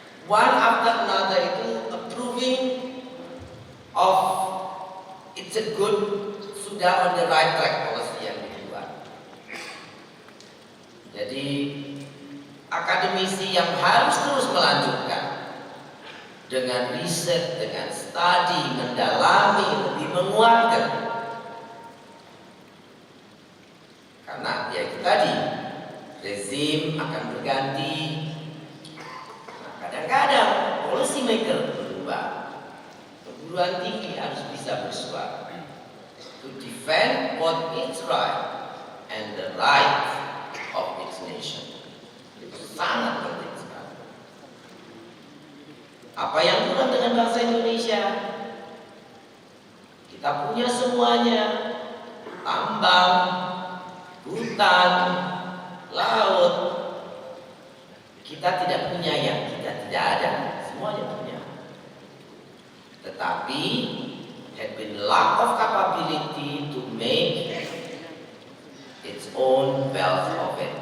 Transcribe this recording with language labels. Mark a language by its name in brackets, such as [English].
[English] One after another [Indonesian] itu [English] approving of it's a good [Indonesian] sudah [English] on the right track policy [Indonesian] yang dibuat. Jadi akademisi yang harus terus melanjutkan dengan riset, dengan studi, mendalami, lebih menguatkan. Karena ya itu tadi, rezim akan berganti. Nah, kadang-kadang policy maker berubah. Perguruan tinggi harus bisa bersuara [English] to defend what is right and the right of its nation. [Indonesian] Itu sangat penting sekali. Apa yang kurang dengan bangsa Indonesia? Kita punya semuanya, tambang, hutan, laut. Kita tidak punya yang kita tidak ada, semuanya punya. Tetapi [English] had been lack of capability to make its own wealth of it.